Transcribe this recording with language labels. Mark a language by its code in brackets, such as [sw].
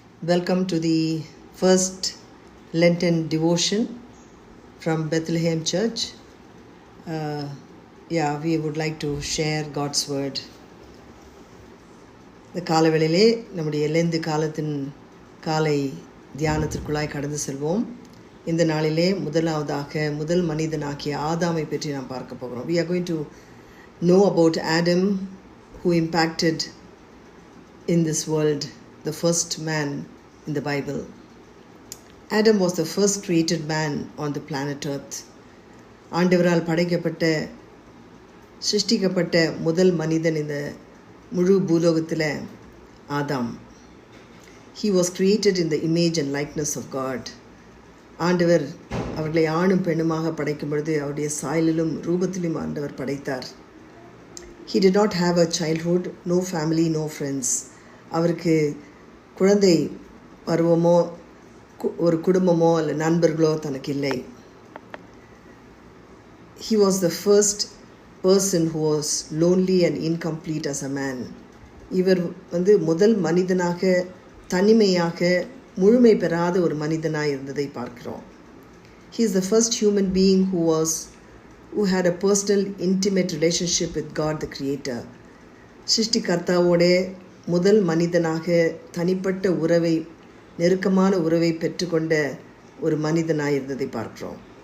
[en] Welcome to the first Lenten devotion from Bethlehem Church. We would like to share God's word. [ta] இந்த காலவேளையிலே நம்முடைய Lent காலத்தின் காலை தியானத்திற்குள்ளாய் கடந்து செல்வோம். இந்த நாளிலே முதல் மனிதனாகிய ஆதாமை பற்றி நாம் பார்க்க போகிறோம். [en] We are going to know about Adam, who impacted in this world, the first man in the Bible. Adam was the first created man on the planet Earth. [ta] ஆண்டவரால் சிருஷ்டிக்கப்பட்ட முதல் மனிதன் இந்த முழு பூலோகத்தில் ஆதாம். [en] He was created in the image and likeness of God. [ta] ஆண்டவர் அவர்களை ஆணும் பெண்ணுமாக படைக்கும் பொழுது அவருடைய சாயலிலும் ரூபத்திலும் ஆண்டவர் படைத்தார். [en] He did not have a childhood, no family, no friends. [ta] அவருக்கு குழந்தை பருவமோ ஒரு குடும்பமோ அல்ல நண்பர்களோ தனக்கு இல்லை. [en] He was the first person who was lonely and incomplete as a man. [ta] இவர் முதல் மனிதனாக தனிமையாக முழுமை பெறாத ஒரு மனிதனாக இருந்ததை பார்க்கிறோம். [en] He is the first human being who had a personal intimate relationship with God the Creator. [ta] சிருஷ்டிகர்த்தாவோட முதல் மனிதனாக தனிப்பட்ட நெருக்கமான உறவை பெற்றுக்கொண்ட ஒரு மனிதனாக இருந்ததை பார்க்கிறோம்.